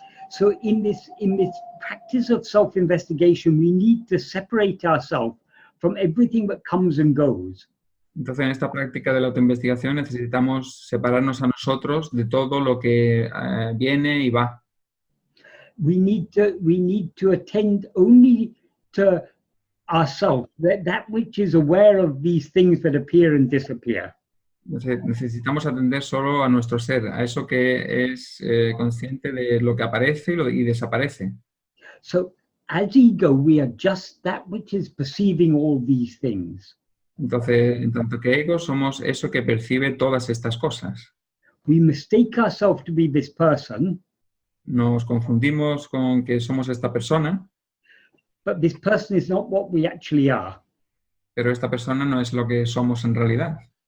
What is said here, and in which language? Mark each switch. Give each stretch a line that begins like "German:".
English: So in this practice of self-investigation, we need to separate ourselves from everything that comes and goes.
Spanish: Entonces, en esta práctica de la autoinvestigación necesitamos separarnos a nosotros de todo lo que viene y va.
English: We need to attend only to ourselves, that which is aware of these things that appear and disappear.
Spanish: Necesitamos atender solo a nuestro ser, a eso que es consciente de lo que aparece y desaparece.
English: So, as ego, we are just that which is perceiving all these things.
Spanish: Entonces, en tanto que ego, somos eso que percibe todas estas cosas.
English: We mistake ourselves to be this person.
Spanish: Nos confundimos con que somos esta persona.
English: But this person is not what we actually are.
Spanish: Pero esta persona no es lo que somos en realidad.